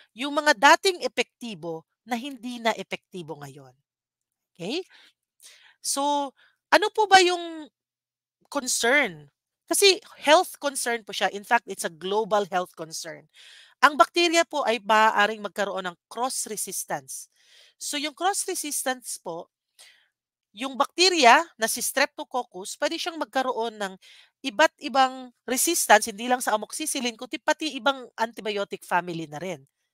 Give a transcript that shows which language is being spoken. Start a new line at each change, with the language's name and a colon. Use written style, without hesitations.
Filipino: Yung mga dating epektibo na hindi na epektibo ngayon. Okay? So, ano po ba yung concern? Kasi health concern po siya.
English: In fact, it's a global health concern.
Filipino: Ang bakterya po ay maaaring magkaroon ng cross-resistance. So, yung cross-resistance po, yung bakterya na si Streptococcus, pwede siyang magkaroon ng iba't ibang resistance, hindi lang sa amoxicillin, kundi pati ibang antibiotic family na rin.